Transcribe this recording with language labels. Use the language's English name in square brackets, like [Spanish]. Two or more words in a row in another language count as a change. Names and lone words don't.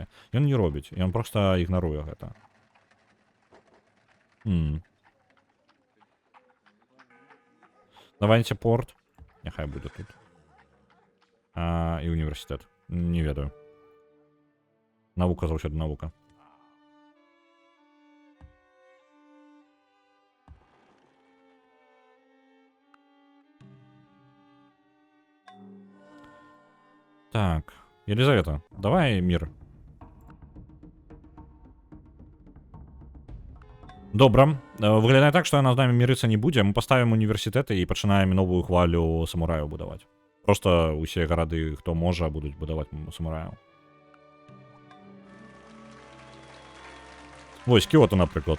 [Belarusian] Ён не робіць, ён проста ігнаруе гэта. Давайте порт. Няхай будзе тут. і універсітэт. Не ведаю. Навука заўсёды навука. [Russian] Так, Елизавета, давай мир. [Belarusian] Добра. Выглядае так, што яна з намі мірыцца не будзе. Мы паставім універсітэты і пачынаем новую хвалю самураяў будаваць. Просто усе гарады, хто можа, будуць будаваць самураяў. Вось, Кіото, напрыклад.